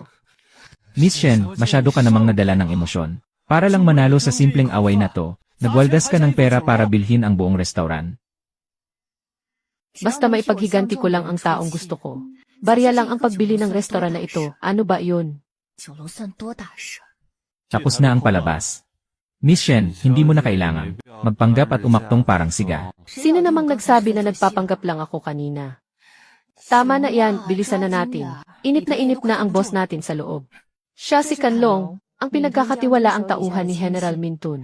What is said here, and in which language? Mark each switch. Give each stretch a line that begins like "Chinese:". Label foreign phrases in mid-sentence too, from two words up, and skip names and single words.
Filipino: Miss Shen, masyado ka namang nadala ng emosyon. Para lang manalo sa simpleng away na to, nagwaldas ka ng pera para bilhin ang buong restaurant. Basta maipaghiganti ko lang ang taong gusto ko. Barya lang ang pagbili ng restoran na ito, ano ba yun?
Chinese: 酒楼算多大事？
Filipino: Tapos na ang palabas. Miss Shen, hindi mo na kailangan magpanggap at umaktong parang siga. Sino namang nagsabi na nagpapanggap lang ako kanina? Tama na yan, bilisan na natin. Inip na ang boss natin sa loob. Siya si Kanlong, ang pinagkakatiwalaang tauhan ni General Mintun.